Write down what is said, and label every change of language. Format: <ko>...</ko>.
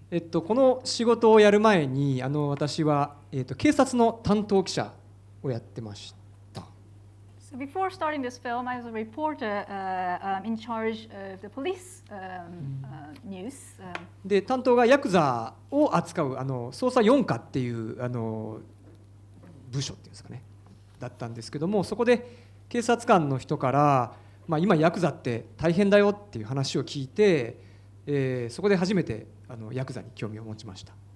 <ja>この仕事をやる前に私は、警察の担当記者をやってました。</ja> <en>So before starting this film, I was a reporter in charge of the police news.</en> <ja>で、担当がヤクザを扱う捜査4課っていう部署っていうんですかね、だったんですけども、そこで警察官の人から、今ヤクザって大変だよっていう話を聞いて、そこで初めてヤクザに興味を持ちました。</ja>